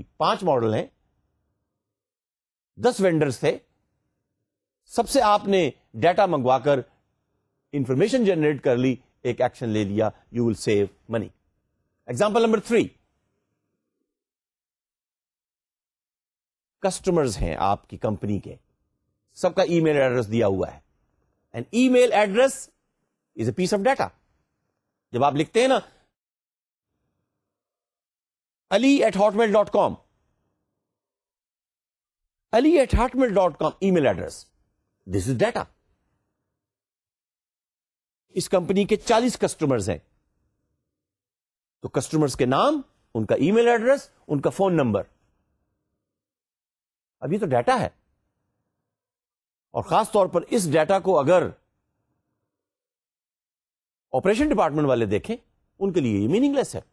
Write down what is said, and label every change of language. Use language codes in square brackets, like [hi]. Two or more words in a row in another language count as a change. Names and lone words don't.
[ur] 5 ماڈل ہیں, 10 وینڈرز تھے, سب سے آپ نے ڈیٹا منگوا کر [en] information generate [ur] کر لی, ایک ایکشن لے لیا, [en] you will save money. example number 3, [ur] کسٹمرز ہیں آپ کی کمپنی کے, سب کا [en] email address [ur] دیا ہوا ہے. [en] and email address is a piece of data. [ur] جب آپ لکھتے ہیں نا ali@hotmail.com, ali@hotmail.com [en] email address, this is data. [ur] اس کمپنی کے 40 کسٹمرز ہیں, تو کسٹمرز کے نام, ان کا [en] email address, [ur] ان کا [en] phone number. [ur] اب یہ تو ڈیٹا ہے, اور خاص طور پر اس ڈیٹا کو اگر [en] operation department [ur] والے دیکھیں, ان کے لیے یہ میننگ لیس ہے.